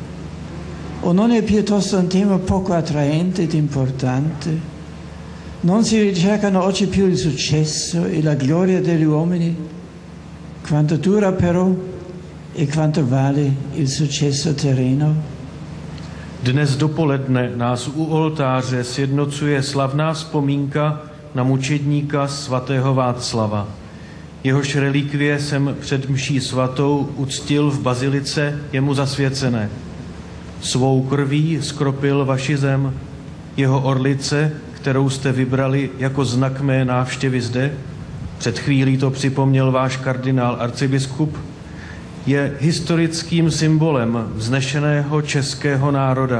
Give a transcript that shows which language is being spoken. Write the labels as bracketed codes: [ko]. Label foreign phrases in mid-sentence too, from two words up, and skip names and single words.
[it] O non è piuttosto un tema poco attraente ed importante? Non si ricercano oggi più il successo e la gloria degli uomini? Quanto dura però e quanto vale il successo terreno? [cs] Dnes dopoledne nás u oltáře sjednocuje slavná vzpomínka na mučedníka svatého Václava. Jehož relikvie jsem před mší svatou uctil v bazilice jemu zasvěcené. Svou krví skropil vaši zem, jeho orlice, kterou jste vybrali jako znak mé návštěvy zde, před chvílí to připomněl váš kardinál arcibiskup, je historickým symbolem vznešeného českého národa.